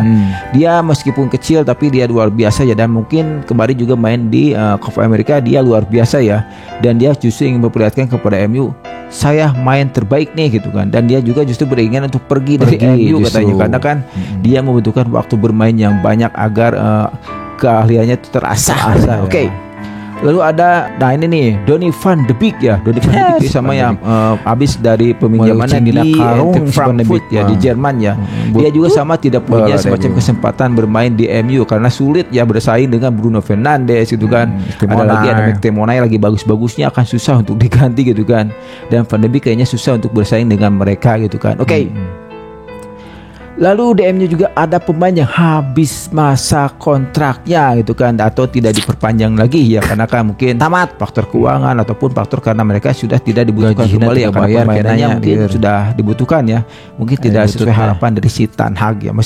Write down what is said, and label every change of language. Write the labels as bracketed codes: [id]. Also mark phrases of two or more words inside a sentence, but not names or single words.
[id] Dia meskipun kecil tapi dia luar biasa ya, dan mungkin kemarin juga main di Copa America dia luar biasa ya, dan dia justru ingin memperlihatkan kepada MU saya main terbaik nih gitu kan. Dan dia juga justru beringinkan untuk pergi dari MU katanya, karena kan dia membutuhkan waktu bermain yang banyak agar keahliannya itu terasah. Oke. Lalu ada, nah ini nih Donny van de Beek ya. Donny van de Beek sama yang habis dari peminjamannya di Frankfurt ya di Jerman ya. Dia juga sama tidak punya semacam kesempatan bermain di MU karena sulit ya bersaing dengan Bruno Fernandes gitu kan. Ada lagi ada McTominay lagi bagus-bagusnya, akan susah untuk diganti gitu kan. Dan van de Beek kayaknya susah untuk bersaing dengan mereka gitu kan. Oke. Lalu di MU juga ada pemain yang habis masa kontraknya gitu kan, atau tidak diperpanjang lagi ya, karena kan mungkin tamat faktor keuangan ataupun faktor karena mereka sudah tidak dibutuhkan kembali ya, karena permainannya mungkin sudah dibutuhkan ya, mungkin tidak sesuai harapan dari si Ten Hag ya.